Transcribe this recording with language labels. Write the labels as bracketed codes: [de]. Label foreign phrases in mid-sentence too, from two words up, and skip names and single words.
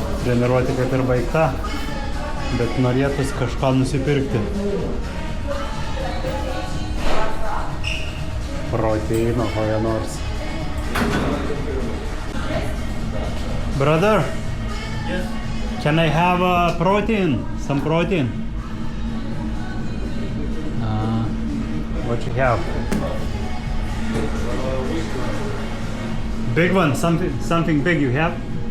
[lt] treniruotė kaip ir baigta, bet norėtųsi kažką nusipirkti. Proteino kokią nors. [en] Brother, Yes. can I have a protein? Some protein? What you have? Big one, something big you have?